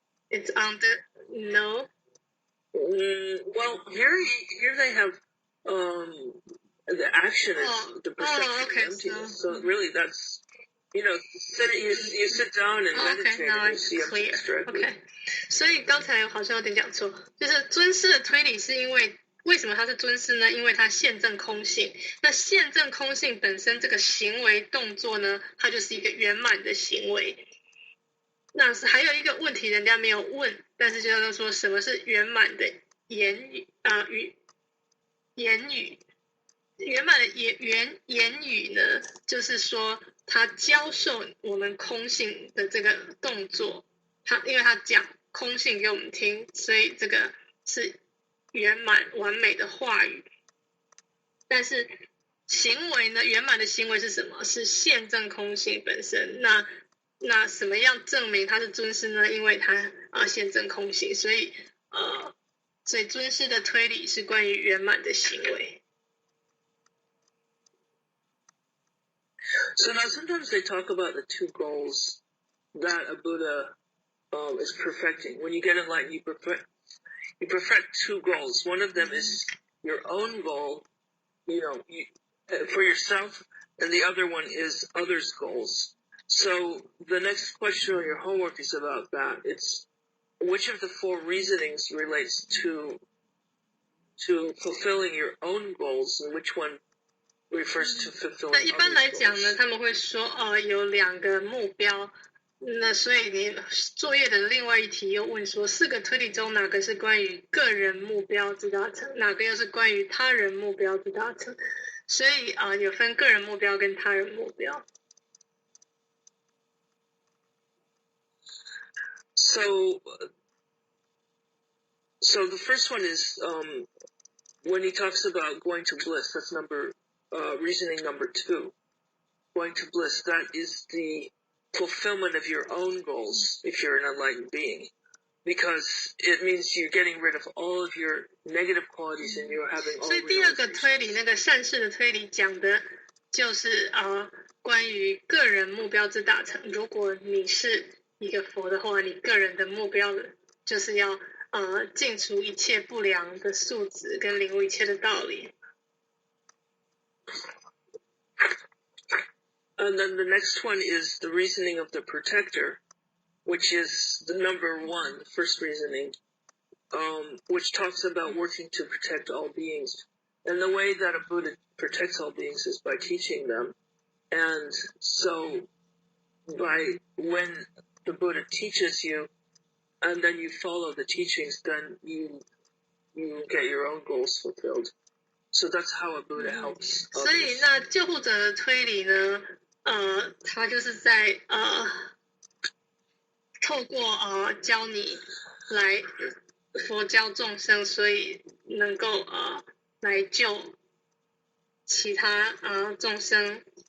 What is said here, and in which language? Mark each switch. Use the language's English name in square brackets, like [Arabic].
[English] It's under no. Well, here they have the action is the perfection of emptiness. So really, that's you sit down and meditate and you see emptiness directly. Okay. [Chinese] 所以刚才好像有点讲错，就是尊师的推理是因为为什么他是尊师呢？因为他现证空性。那现证空性本身这个行为动作呢，它就是一个圆满的行为。那还有一个问题人家没有问，但是就叫做说什么是圆满的言语言语。圆满的言语呢，就是说他教授我们空性的这个动作，因为他讲空性给我们听，所以这个是圆满完美的话语。但是行为呢，圆满的行为是什么？是现证空性本身。那什么样证明他是尊师呢？因为他现证空性，所以尊师的推理是关于圆满的行为。 [English] So now sometimes they talk about the two goals that a Buddha is perfecting. When you get enlightened, you perfect two goals. One of them is your own goal, for yourself, and the other one is others' goals. So the next question on your homework is about that. It's which of the four reasonings relates to fulfilling your own goals, and which one refers to fulfilling others' goals. [Chinese] 一般来讲呢，他们会说有两个目标。那所以你作业的另外一题又问说，4个推理中哪个是关于个人目标之达成，哪个又是关于他人目标之达成？所以有分个人目标跟他人目标。 [English] So the first one is when he talks about going to bliss. That's reasoning number 2. Going to bliss. That is the fulfillment of your own goals if you're an enlightened being, because it means you're getting rid of all of your negative qualities and you're having all. [Chinese] 所以第二个推理，那个善事的推理讲的就是关于个人目标之达成。如果你是一个佛的话，你个人的目标就是要净除一切不良的素质，跟领悟一切的道理。 [English] And then the next one is the reasoning of the protector, which is the number 1, the first reasoning, which talks about working to protect all beings. And the way that a Buddha protects all beings is by teaching them. And so when the Buddha teaches you, and then you follow the teachings, then you get your own goals fulfilled. So that's how a Buddha helps others. [Chinese] 所以那救护者的推理呢，他就是在透过教你来佛教众生，所以能够来救其他众生，